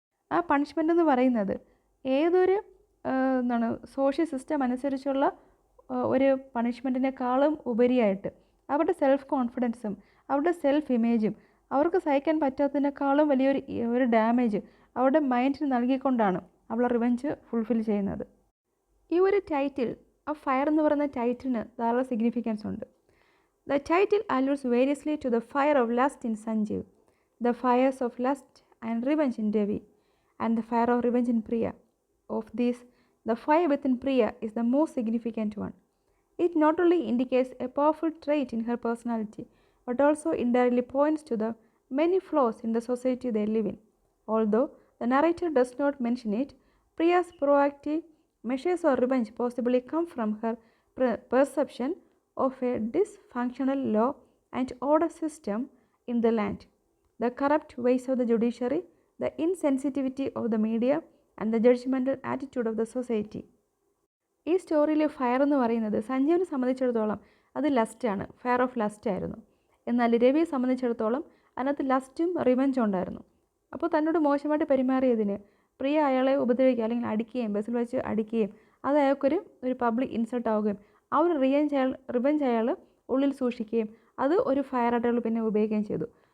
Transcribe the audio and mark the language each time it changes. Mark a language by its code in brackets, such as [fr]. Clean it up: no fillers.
[ml] ആ പണിഷ്മെൻ്റ് എന്ന് പറയുന്നത് ഏതൊരു സോഷ്യൽ സിസ്റ്റം അനുസരിച്ചുള്ള ഒരു പണിഷ്മെൻറ്റിനേക്കാളും ഉപരിയായിട്ട് അവരുടെ സെൽഫ് കോൺഫിഡൻസും അവരുടെ സെൽഫ് ഇമേജും അവർക്ക് സഹിക്കാൻ പറ്റാത്തതിനേക്കാളും വലിയൊരു ഡാമേജ് അവരുടെ മൈൻഡിന് നൽകിക്കൊണ്ടാണ് അവൾ റിവെഞ്ച് ഫുൾഫിൽ ചെയ്യുന്നത്. ഈ ഒരു ടൈറ്റിൽ, ആ ഫയർ എന്ന് പറയുന്ന ടൈറ്റിലിന് ധാരാളം സിഗ്നിഫിക്കൻസ് ഉണ്ട്. [en] The title alludes variously to the fire of lust in Sanjeev, the fires of lust and revenge in Ravi, and the fire of revenge in Priya. Of these, the fire within Priya is the most significant one. It not only indicates a powerful trait in her personality, but also indirectly points to the many flaws in the society they live in. Although the narrator does not mention it, Priya's proactive measures of revenge possibly come from her perception of a dysfunctional law and order system in the land, the corrupt ways of the judiciary, the insensitivity of the media and the judgmental attitude of the society. [ml] ഈ സ്റ്റോറിയിൽ fire എന്ന് പറയുന്നത് സഞ്ജീവിനെ സംബന്ധിച്ചിടത്തോളം അത് ലസ്റ്റാണ്, [en] fire of lust [ml] ആയിരുന്നു. എന്നാൽ രവിയെ സംബന്ധിച്ചിടത്തോളം അതിനകത്ത് ലസ്റ്റും റിവെഞ്ചും ഉണ്ടായിരുന്നു. അപ്പോൾ തന്നോട് മോശമായിട്ട് പെരുമാറിയതിന് പ്രിയ അയാളെ ഉപദ്രവിക്കുക അല്ലെങ്കിൽ അടിക്കുകയും ബസ്സിൽ വെച്ച് അടിക്കുകയും അത് അയാൾക്കൊരു പബ്ലിക് ഇൻസൾട്ട് ആവുകയും ആ ഒരു റിവെഞ്ച് അയാൾ ഉള്ളിൽ സൂക്ഷിക്കുകയും അത് ഒരു ഫയറായിട്ട് അയാൾ പിന്നെ ഉപയോഗിക്കുകയും ചെയ്തു.